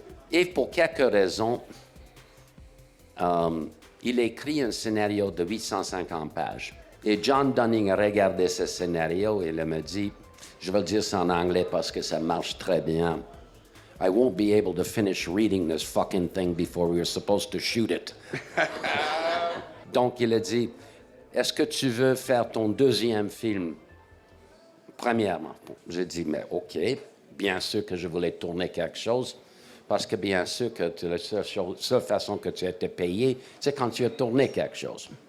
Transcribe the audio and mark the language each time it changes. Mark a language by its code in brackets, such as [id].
[fr] Et pour quelques raisons, il a écrit un scénario de 850 pages. Et John Dunning a regardé ce scénario et il me dit, je vais le dire ça en anglais parce que ça marche très bien. [en] I won't be able to finish reading this fucking thing before we were supposed to shoot it. [fr] Donc il a dit, est-ce que tu veux faire ton 2e film? Premièrement, j'ai dit, mais OK, bien sûr que je voulais tourner quelque chose. Parce que bien sûr que la seule façon que tu as été payé, c'est quand tu as tourné quelque chose.